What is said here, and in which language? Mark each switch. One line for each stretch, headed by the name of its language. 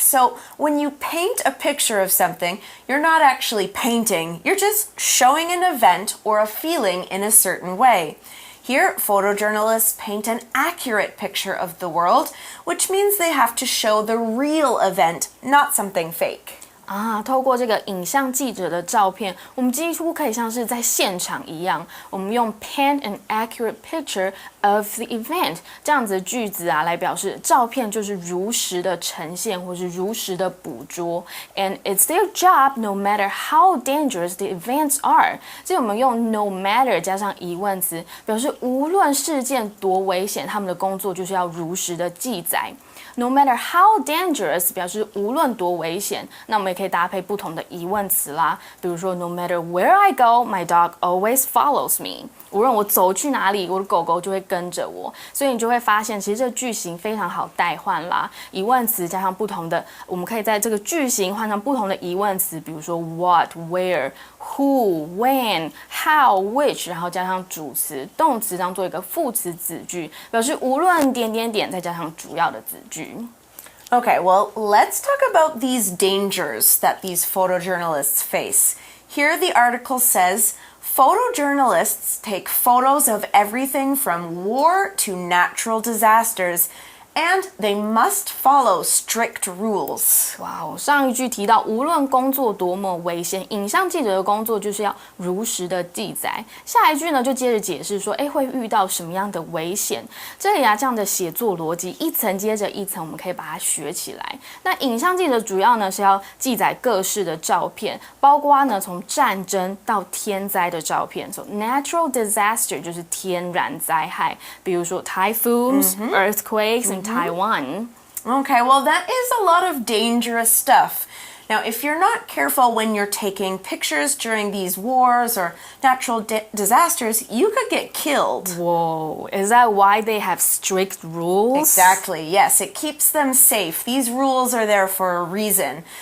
English: So when you paint a picture of something, you're not actually painting, you're just showing an event or a feeling in a certain way. Here, photojournalists paint an accurate picture of the world, which means they have to show the real event, not something fake.
Chinese: 透过这个影像记者的照片，我们几乎可以像是在现场一样，我们用
English: paint an accurate picture of the event
Chinese: 这样子的句子来表示照片就是如实的呈现或是如实的捕捉 ，
English: and it's their job no matter how dangerous the events are。
Chinese: 这里我们用 no matter 加上疑问词，表示无论事件多危险，他们的工作就是要如实的记载。
English: No matter how dangerous
Chinese: 表示无论多危险，那我们也可以搭配不同的疑问词啦，比如说
English: No matter where I go, my dog always follows me。
Chinese: 无论我走去哪里，我的狗狗就会跟着我。所以你就会发现，其实这个句型非常好代换啦。疑问词加上不同的，我们可以在这个句型换上不同的疑问词，比如说 what, where。Who, when, how, which， 然后加上主词、动词当做一个副词子句，表示无论点点点，再加上主要的子句。
English: Okay, well, let's talk about these dangers that these photojournalists face. Here the article says, photojournalists take photos of everything from war to natural disasters.And they must follow strict rules.
Chinese: 哇，上一句提到，无论工作多么危险，影像记者的工作就是要如实的记载。下一句呢，就接着解释说，会遇到什么样的危险？这里这样的写作逻辑，一层接着一层，我们可以把它学起来。那影像记者主要呢是要记载各式的照片，包括呢从战争到天灾的照片。
English: So natural disaster
Chinese: 就是天然灾害，比如说 typhoons、earthquakes。
English: Taiwan. Okay, well, that is a lot of dangerous stuff. Now, if you're not careful when you're taking pictures during these wars or natural disasters, you could get killed. Whoa, is that why they have strict rules? Exactly, yes, it keeps them safe. These rules are there for a reason.